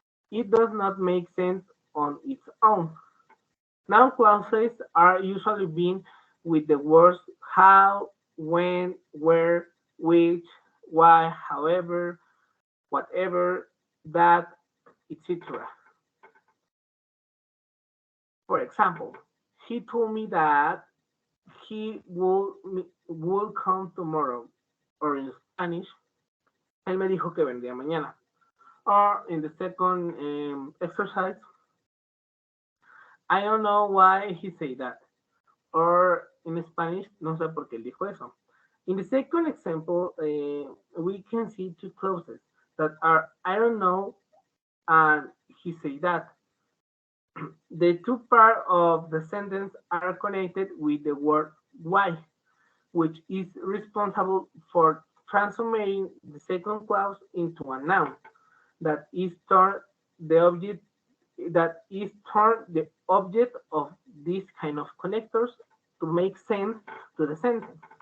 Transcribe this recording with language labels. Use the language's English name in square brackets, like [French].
[English] It does not make sense on its own. Noun clauses are usually being with the words how, when, where, which, why, however, whatever, that, etc. For example, he told me that he will come tomorrow. Or in Spanish, [Spanish] él me dijo que vendría mañana. [English] Or in the second exercise, I don't know why he said that. Or in Spanish, [Spanish] no sé por qué él dijo eso. [English] In the second example, we can see two clauses that are I don't know and he said that. The two parts of the sentence are connected with the word why, which is responsible for transforming the second clause into a noun that is turned the object of this kind of connectors to make sense to the sentence.